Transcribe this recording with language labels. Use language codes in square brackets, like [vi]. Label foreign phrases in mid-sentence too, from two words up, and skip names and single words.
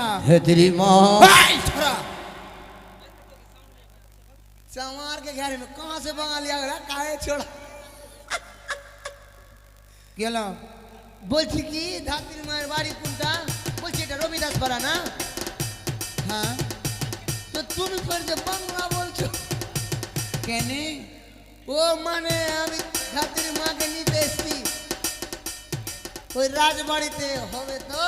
[hi] हे तेरी माँ [bn] এই, ছোড়া। [hi] चमार के घर में कहाँ से बंगाली आ गया काहे छोड़ा [bn] গেল বলছি কি ধাত্রী মায়ের বাড়ি কোনটা বলছি এটা রবিদাস পাড়া না হ্যাঁ তো তুমি ফের যে বাংলা বলছো কেনে ও মানে আমি ধাত্রী মাকে নিতে এসছি ওই রাজবাড়িতে হবে তো